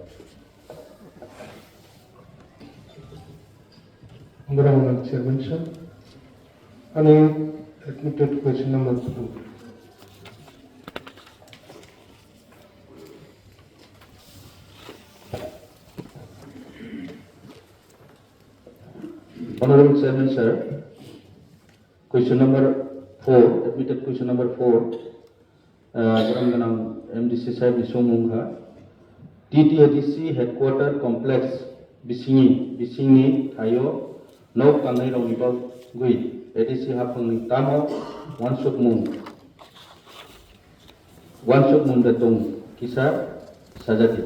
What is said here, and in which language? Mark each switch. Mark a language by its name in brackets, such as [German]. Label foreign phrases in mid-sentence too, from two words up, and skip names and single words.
[English] Honorable Chairman Sir, admitted question number 2. Honorable Chairman Sir, question number 4, admitted question number 4, [Kok Borok] MDC Sahib Nisomungha, TTADC [English] headquarter complex [Kok Borok] Bisingi Thayo no kangai rong ibal gui ADC hapungni tamo wansuk mun datong kisa sajati.